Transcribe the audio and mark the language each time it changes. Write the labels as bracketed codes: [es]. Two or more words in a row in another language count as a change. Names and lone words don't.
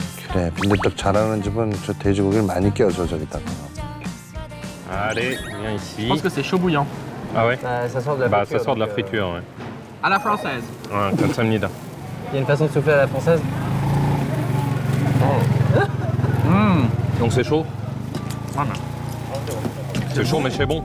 [ko] 그래, 빈대떡 잘하는 집은 저 돼지고기를 많이 끼워줘 저기다가. [fr] Allez, viens ici. Je pense que c'est chaud bouillant. Ah ouais Ça sort de la Bah, friture. ça sort de la donc, friture, ouais. À la française. Ouais, 감사합니다. Il y a une façon de souffler à la française. Donc c'est chaud C'est chaud, mais c'est bon.